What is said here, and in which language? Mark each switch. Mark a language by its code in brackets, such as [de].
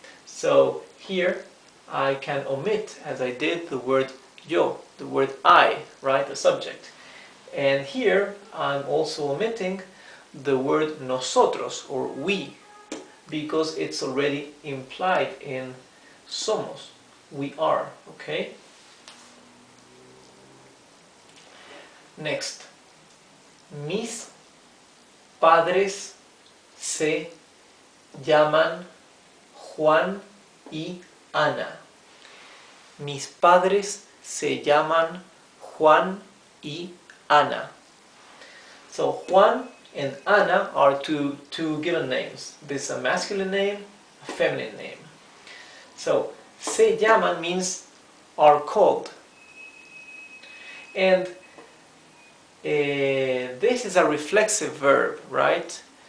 [en] So here I can omit, as I did, the word yo, the word I, right, the subject. And here I'm also omitting the word nosotros, or we, because it's already implied in somos, we are, okay? [es] Next, mis padres se llaman Juan y Ana. Mis padres se llaman Juan y Ana. [en] So Juan and Ana are two given names. This is a masculine name, a feminine name. So [es] se llaman [en] means are called. And this is a reflexive verb, right?